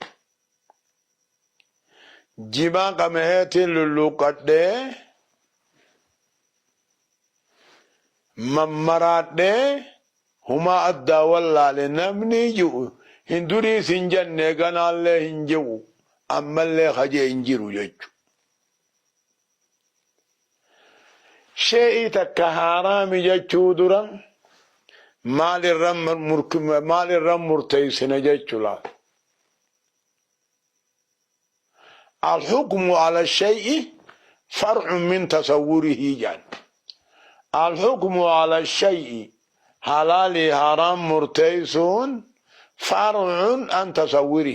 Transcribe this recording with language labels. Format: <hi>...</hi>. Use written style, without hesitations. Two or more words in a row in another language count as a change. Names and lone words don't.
<om>Jimaa qameheetiin lulluqqadhee mammaraadhee humaa addaa wallaale namni jiru hin duriis hin jenne ganaallee hin jiru ammallee hajee hin jiru jechu. Shee'ii takka haaraami jechuu dura maalirra murteessina jechuu.</om> <ar>الحكم على الشيء فرع من تصوره جان. الحكم على الشيء حلال حرام مرتيسون فرع عن تصوره.</ar>